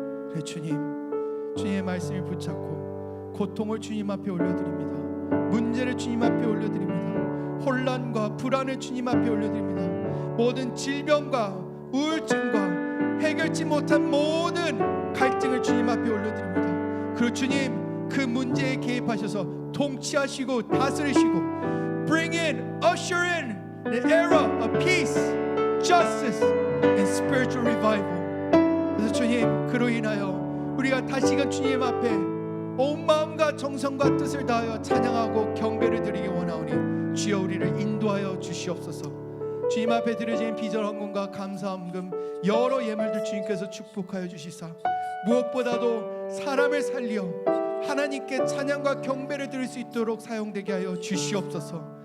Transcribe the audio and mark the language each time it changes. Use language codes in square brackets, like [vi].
[ko] 그래 주님, 주님의 말씀을 붙잡고 고통을 주님 앞에 올려드립니다. 문제를 주님 앞에 올려드립니다. 혼란과 불안을 주님 앞에 올려드립니다. 모든 질병과 우울증과 해결치 못한 모든 갈등을 주님 앞에 올려드립니다. 그리고 주님, 그 문제에 개입하셔서 통치하시고 다스리시고 [en] bring in, usher in the era of peace, justice and spiritual revival. [ko] 그래서 주님, 그로 인하여 우리가 다시금 주님 앞에 온 마음과 정성과 뜻을 다하여 찬양하고 경배를 드리기 원하오니 주여 우리를 인도하여 주시옵소서. 주님 앞에 드려진 비전 헌금과 감사 헌금 여러 예물들 주님께서 축복하여 주시사 무엇보다도 사람을 살려 하나님께 찬양과 경배를 드릴 수 있도록 사용되게 하여 주시옵소서.